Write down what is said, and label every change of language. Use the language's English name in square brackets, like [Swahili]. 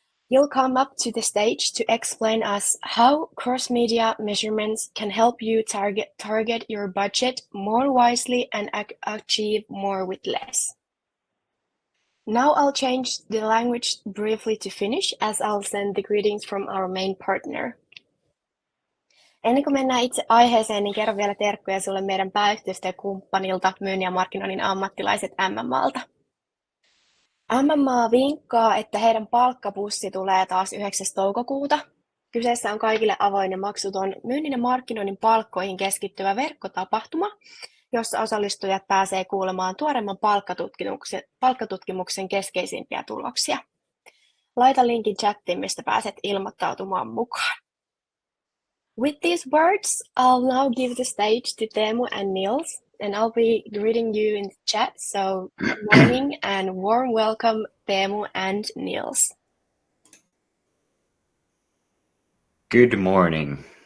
[English] He'll come up to the stage to explain us how cross-media measurements can help you target your budget more wisely and achieve more with less. Now I'll change the language briefly to Finnish as I'll send the greetings from our main partner. [Finnish] Ennen kuin mennään itse aiheeseen, niin kerron vielä terkkuja sulle meidän pääyhteistyökumppanilta, myynnin ja markkinoinnin ammattilaiset MMAlta. MMA vinkkaa, että heidän palkkapussi tulee taas 9. toukokuuta. Kyseessä on kaikille avoin ja maksuton myynnin ja markkinoinnin palkkoihin keskittyvä verkkotapahtuma, jossa osallistujat pääsee kuulemaan tuoreimman palkkatutkimuksen keskeisimpiä tuloksia. Laita linkin chattiin, mistä pääset ilmoittautumaan mukaan. [English] With these words, I'll now give the stage to Teemu and Niels, and I'll be greeting you in the chat, so good morning and warm welcome Teemu and Niels. Good morning.